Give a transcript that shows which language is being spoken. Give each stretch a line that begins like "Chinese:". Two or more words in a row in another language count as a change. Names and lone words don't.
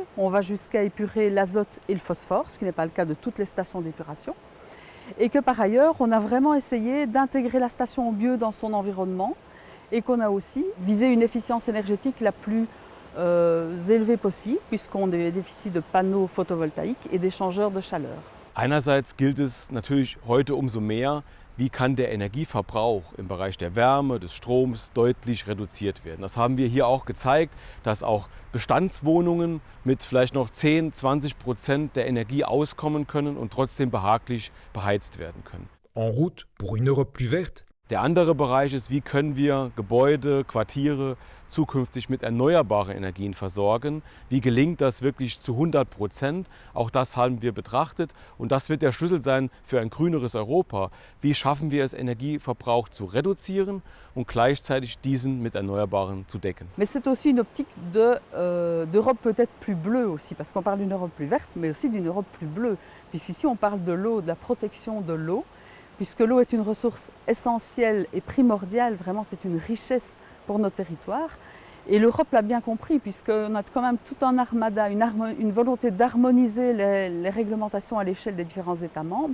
French: On va jusqu'à épurer l'azote et le phosphore, ce qui n'est pas le cas de toutes les stations d'épuration. Et que par ailleurs, on a vraiment essayé d'intégrer la station bio dans son environnement et qu'on a aussi visé une efficience énergétique la plus élevée possible, puisqu'on a des déficits de panneaux photovoltaïques et d'échangeurs de chaleur.
German: Einerseits gilt es natürlich heute umso mehr, wie kann der Energieverbrauch im Bereich der Wärme, des Stroms deutlich reduziert werden. Das haben wir hier auch gezeigt, dass auch Bestandswohnungen mit vielleicht noch 10–20% der Energie auskommen können und trotzdem behaglich beheizt werden können.
French: En route pour une Europe plus verte.
German: Der andere Bereich ist, wie können wir Gebäude, Quartiere zukünftig mit erneuerbaren Energien versorgen. Wie gelingt das wirklich zu 100%? Auch das haben wir betrachtet und das wird der Schlüssel sein für ein grüneres Europa. Wie schaffen wir es, Energieverbrauch zu reduzieren und gleichzeitig diesen mit Erneuerbaren zu decken?
French: Mais c'est aussi une optique d'Europe peut-être plus bleue aussi, parce qu'on parle d'une Europe plus verte, mais aussi d'une Europe plus bleue. Puisqu'ici on parle de l'eau, de la protection de l'eau, puisque l'eau est une ressource essentielle et primordiale, vraiment c'est une richesse pour nos territoires. Et l'Europe l'a bien compris, puisqu'on a quand même tout un armada, une volonté d'harmoniser les réglementations à l'échelle des différents États membres.